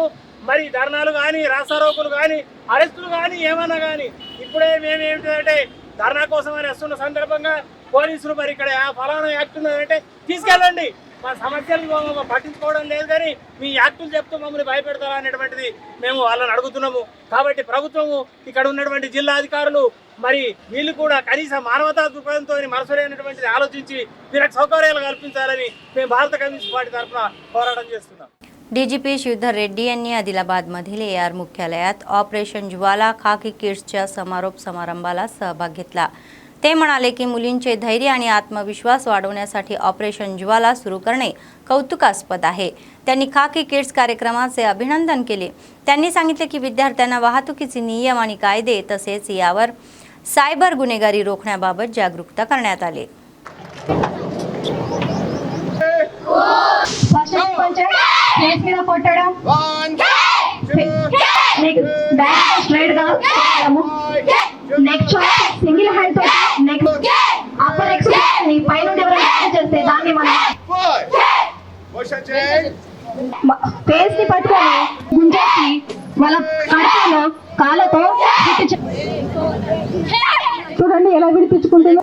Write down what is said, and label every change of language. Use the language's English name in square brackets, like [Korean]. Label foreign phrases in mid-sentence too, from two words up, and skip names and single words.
[Telugu] మరి ధర్నాలు కానీ, రాస్తారోకులు కానీ, అరెస్టులు కానీ, ఏమన్నా కానీ ఇప్పుడే మేము ఏమిటంటే ధర్నా కోసం అని వస్తున్న సందర్భంగా పోలీసులు మరి ఇక్కడ ఫలానా యాక్ట్ ఉన్నదంటే తీసుకెళ్ళండి, మా సమస్యలు పట్టించుకోవడం లేదు, కానీ మీ యాక్టులు చెప్తూ మమ్మల్ని భయపెడతారా అనేటువంటిది మేము వాళ్ళని అడుగుతున్నాము. కాబట్టి ప్రభుత్వము, ఇక్కడ ఉన్నటువంటి జిల్లా అధికారులు మరి వీళ్ళు కూడా కనీస మానవతా దృక్పథంతో మనసులేనటువంటిది ఆలోచించి వీళ్ళకి సౌకర్యాలు కల్పించాలని మేము భారత కమ్యూనిస్ట్ పార్టీ తరఫున పోరాటం చేస్తున్నాం. [Marathi] DGP श्रीधर रेड्डी यांनी आदिलाबादमधील AR मुख्यालयात ऑपरेशन ज्वाला खाकी किड्सच्या समारोप समारंभाला सहभाग घेतला. ते म्हणाले की मुलींचे धैर्य आणि आत्मविश्वास वाढवण्यासाठी ऑपरेशन ज्वाला सुरू करणे कौतुकास्पद आहे. त्यांनी खाकी किड्स कार्यक्रमाचे अभिनंदन केले. त्यांनी सांगितले की विद्यार्थ्यांना वाहतुकीचे नियम आणि कायदे तसेच यावर सायबर गुन्हेगारी रोखण्याबाबत जागरूकता करण्यात आली. [English] next single hand [Telugu] తో [English] next upper extension [Telugu] ని పై నుండి ఎవరైనా చేస్తే దాన్ని మనం ఫేస్ ని పట్టుకొని గుంజేసి వాళ్ళ కడుపులో కాళ్ళతో చూడండి ఎలా విడిపించుకుంటుందో.